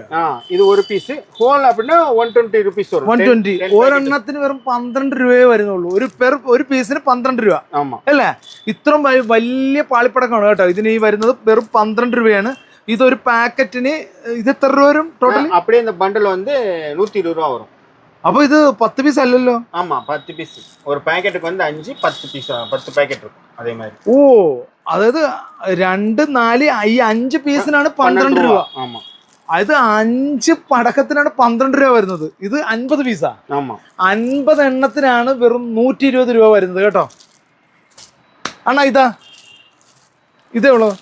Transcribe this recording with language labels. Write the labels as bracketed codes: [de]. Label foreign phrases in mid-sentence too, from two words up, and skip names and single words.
[ml] ഇത് ഒരു പീസ് ഹോൾ அப்படினா 120 rupees വരും. 120. ഒരെണ്ണത്തിന് വെറും 12 രൂപയേ വരുന്നുള്ളൂ. ഒരു പീസിന് 12 രൂപ അല്ലേ? ഇത്രയും വലിയ പാളിപ്പടക്കമാണ് കേട്ടോ. ഇതിന് ഈ വരുന്നത് വെറും 12 രൂപയാണ്. ഇതൊരു പാക്കറ്റിന് ഇത് എത്ര രൂപ വരും ടോട്ടലി? [ta] அப்படியே இந்த பண்டல் வந்து 120 ரூபாய் வரும். [ml] അപ്പോൾ ഇത് 10 പീസ് അല്ലല്ലോ? [ta] ஆமா 10 பீஸ். ஒரு பாக்கெட்டுக்கு வந்து 5 10 பீஸ் 10 பாக்கெட் இருக்கும் அதே மாதிரி. [ml] ഓ, അതായത് 2 4 ഈ 5 പീസിനാണ് 12 രൂപ. [ta] ஆமா, [ml] അത് 5 പടക്കത്തിനാണ് 12 രൂപ വരുന്നത്. ഇത് 50 പീസാ. 50 എണ്ണത്തിനാണ് വെറും 120 രൂപ വരുന്നത് കേട്ടോ. [ta] அண்ணா இதெவளோ?